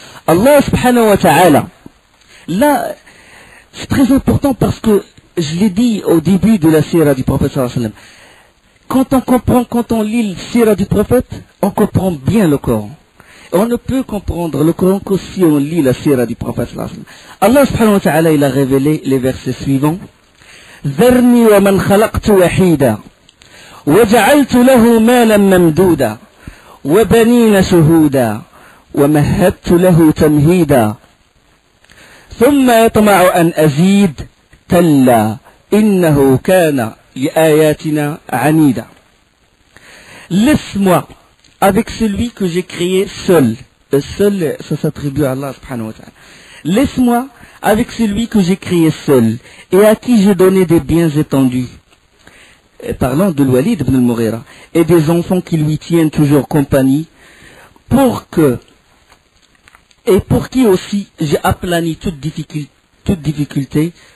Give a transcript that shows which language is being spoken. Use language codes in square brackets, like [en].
[fr] Allah subhanahu wa ta'ala, là, c'est très important parce que je l'ai dit au début de la sira du prophète sallallahu alayhi wa sallam. Quand on lit le sira du prophète, on comprend bien le Coran. On ne peut comprendre le Coran que si on lit la sira du prophète sallallahu alayhi wa sallam. Allah subhanahu wa ta'ala, il a révélé les versets suivants. [ar] ذرني ومن خلقت وحيدا وجعلت له مالا ممدودا وبنين شهودا ومهدت له تمهيدا ثم يطمع أن أزيد كلا إنه كان لآياتنا عنيدا. [fr] Laisse-moi avec celui que j'ai créé seul. Seul, ça s'attribue à Allah subhanahu wa ta'ala. Laisse-moi avec celui que j'ai créé seul et à qui j'ai donné des biens étendus. Parlant de Walid ibn al-Mughira et des enfants qui lui tiennent toujours compagnie pour qui aussi j'ai aplani toute difficulté.